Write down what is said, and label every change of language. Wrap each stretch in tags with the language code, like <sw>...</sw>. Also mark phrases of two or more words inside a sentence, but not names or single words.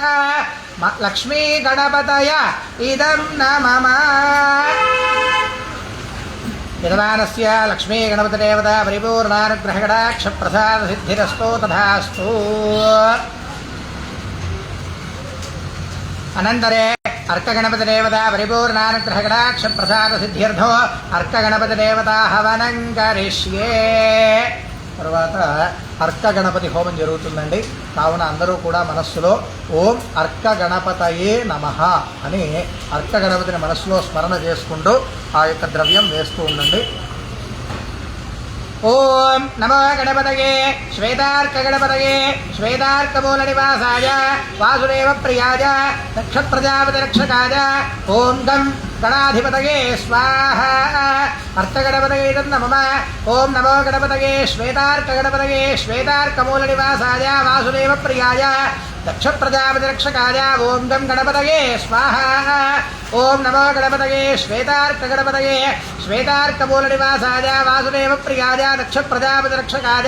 <sa>लक्ष्मी गणपतय इदं न मम यजमानस्य लक्ष्मी गणपतिदेवता परिपूर्णानुग्रहकटाक्षप्रसादसिद्धिरस्तु तथास्तु अनन्तरे अर्कगणपतिदेवता परिपूर्णानुग्रहकटाक्षप्रसादसिद्ध्यर्थो अर्कगणपतिदेवता हवनं करिष्ये</sa> <te>తర్వాత అర్క గణపతి హోమం జరుగుతుందండి. కావున అందరూ కూడా మనస్సులో</te> <sa>ఓం అర్క గణపతయే నమః</sa> <te>అని అర్క గణపతిని మనస్సులో స్మరణ చేసుకుంటూ ఆ యొక్క ద్రవ్యం వేస్తూ ఉండండి.</te> <sa>ఓం నమో గణపతయే శ్వేతార్క గణపతయే శ్వేతార్కమూల నివాసాయ వాసుదేవ ప్రియాయ దక్ష ప్రజాపతి రక్షకాయ ఓం గం गणाधिपतये स्वाहा अर्थगणपतये नमः ओम नमो गणपतये श्वेतार्कगणपतये श्वेतार्कमूलनिवासाय वासुदेव प्रियाय दक्ष प्रजापति रक्षकाय ओम गं गणपतये स्वाहा ओम नमो गणपतये श्वेतार्कगणपतये श्वेतार्कमूलनिवासाय वासुदेव प्रियाय दक्ष प्रजापति रक्षकाय</sa>